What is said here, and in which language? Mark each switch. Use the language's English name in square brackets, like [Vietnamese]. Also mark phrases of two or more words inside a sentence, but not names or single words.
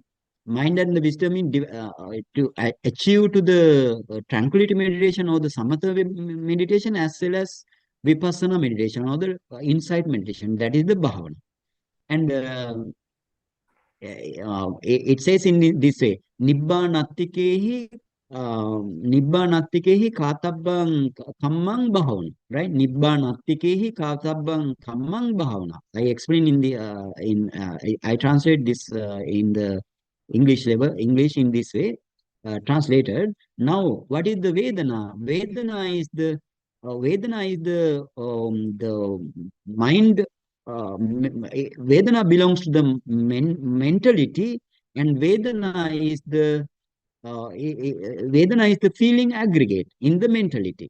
[English] Mind and the wisdom mean to achieve to the tranquility meditation or the samatha meditation, as well as Vipassana meditation or the insight meditation. That is the bhavana. And it says in this way, [Pali] Nibbānattikehi kātabbang kammang bhavana, right? Nibbānattikehi kātabbang kammang bhavana. [English] I explain in the I translate this in the English in this way, translated. Now, what is the Vedana? Vedana is the mind. Vedana belongs to the mentality, and Vedana is the feeling aggregate in the mentality.